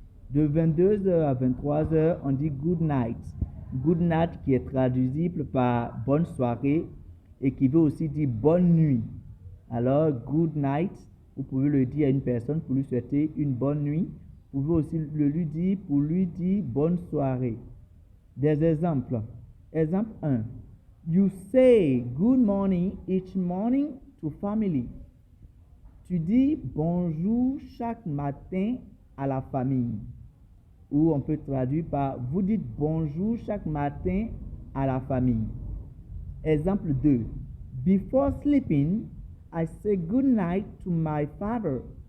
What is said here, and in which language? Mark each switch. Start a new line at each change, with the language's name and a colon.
French: De 22h à 23h, on dit good night. Good night qui est traduisible par bonne soirée et qui veut aussi dire bonne nuit. Alors, good night, vous pouvez le dire à une personne pour lui souhaiter une bonne nuit. Vous pouvez aussi le lui dire pour lui dire bonne soirée. Des exemples. Exemple 1.
English: You say good morning each morning to family.
French: Tu dis bonjour chaque matin à la famille. Ou on peut traduire par vous dites bonjour chaque matin à la famille. Exemple 2.
English: Before sleeping, I say good night to my father.